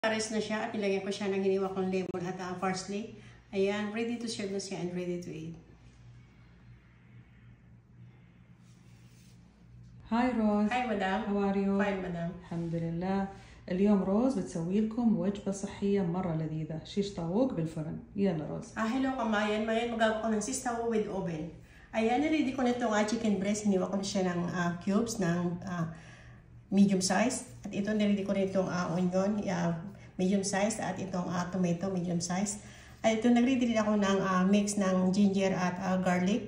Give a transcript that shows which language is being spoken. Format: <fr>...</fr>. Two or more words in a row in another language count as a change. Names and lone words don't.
<tl>Pares na siya at nilagyan ko siya ng hiniwa kong lemon at parsley. Ayan,</tl> <en>ready to serve</en> <tl>na siya</tl> <en>and ready to eat.</en> <ar>هاي روز.</ar> <en>Hi madam. How are you? Fine madam.</en> <ar>الحمد لله. اليوم روز بتسوي لكم وجبة صحية مرة لذيذة، شيش طاووق بالفرن. يلا روز.</ar> <tl>Hello kamayan. Ngayon magagawa ko ng sistaw</tl> <en>with oven.</en> <tl>Ayan, ready ko na itong</tl> <en>chicken breast.</en> <tl>Hiniwa ko na siya ng cubes ng</tl> <en>medium size.</en> <tl>At ito, niready ko na itong onion,</tl> <en>medium size.</en> <tl>At itong tomato,</tl> <en>medium size.</en> <tl>At ito, nagready din ako ng mix ng ginger at garlic.</tl>